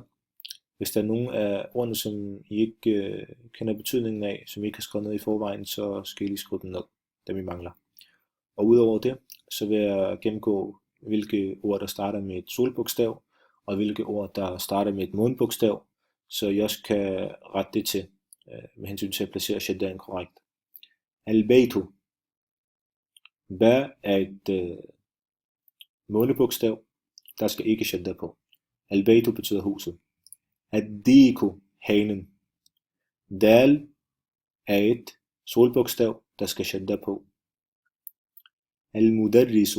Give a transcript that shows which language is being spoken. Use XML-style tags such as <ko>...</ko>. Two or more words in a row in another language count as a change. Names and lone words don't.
<da>Hvis der er nogle af ordene, som I ikke kender betydningen af, som I ikke har skrevet ned i forvejen, så skal I lige skrive dem ned, dem I mangler. Og udover det, så vil jeg gennemgå, hvilke ord, der starter med et solbogstav, og hvilke ord, der starter med et månebogstav, så I også kan rette det til, med hensyn til at placere shaddaen korrekt. Al-Baytu. Ba er et månebogstav, der skal ikke shadda på. Al-Baytu betyder huset. Ad-Diku, hanen. Dal er et solbogstav, der skal shadda på. Al-Mudarrisu.</da>